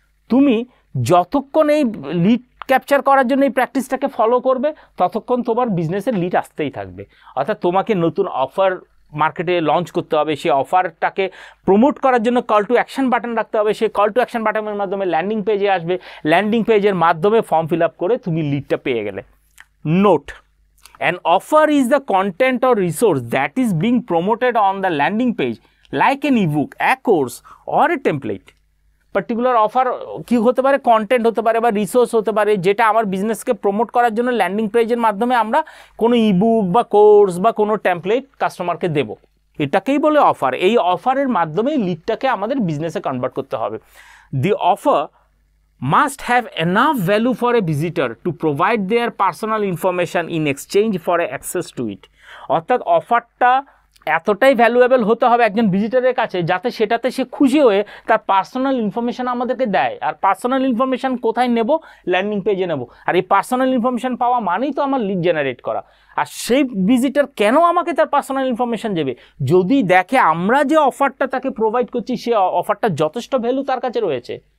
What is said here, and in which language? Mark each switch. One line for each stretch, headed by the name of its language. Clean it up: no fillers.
Bangla: তুমি যতক্ষণ এই লিড ক্যাপচার করার জন্য এই প্র্যাকটিসটাকে ফলো করবে, ততক্ষণ তোমার বিজনেসের লিড আসতেই থাকবে। অর্থাৎ তোমাকে নতুন অফার মার্কেটে লঞ্চ করতে হবে, সেই অফারটাকে প্রমোট করার জন্য কল টু অ্যাকশন বাটন রাখতে হবে, সেই কল টু অ্যাকশন বাটনের মাধ্যমে ল্যান্ডিং পেজে আসবে, ল্যান্ডিং পেজের মাধ্যমে ফর্ম ফিল আপ করে তুমি লিডটা পেয়ে গেলে।
English: Note: an offer is the content or resource that is being promoted on the landing page like an ebook, a course or a template.
Bangla: Particular offer কি হতে পারে? কন্টেন্ট হতে পারে বা রিসোর্স হতে পারে, যেটা আমার বিজনেসকে প্রমোট করার জন্য ল্যান্ডিং পেজের মাধ্যমে আমরা কোনো ইবুক বা কোর্স বা কোনো টেমপ্লেট কাস্টমারকে দেব, এটাকেই বলে অফার। এই অফারের মাধ্যমেই লিডটাকে আমাদের বিজনেসে কনভার্ট করতে হবে।
English: The offer must have enough value for a visitor to provide their personal information in exchange for access to it.
Bangla: অর্থাৎ অফারটা এতটাই ভ্যালুয়েবল হতে হবে একজন ভিজিটরের কাছে, যাতে সেটাতে সে খুশি হয়ে তার পার্সোনাল ইনফরমেশান আমাদেরকে দেয়। আর পার্সোনাল ইনফরমেশান কোথায় নেব? ল্যান্ডিং পেজে নেব। আর এই পার্সোনাল ইনফরমেশান পাওয়া মানেই তো আমার লিড জেনারেট করা। আর সেই ভিজিটর কেন আমাকে তার পার্সোনাল ইনফরমেশান দেবে? যদি দেখে আমরা যে অফারটা তাকে প্রোভাইড করছি, সে অফারটা যথেষ্ট ভ্যালু তার কাছে রয়েছে।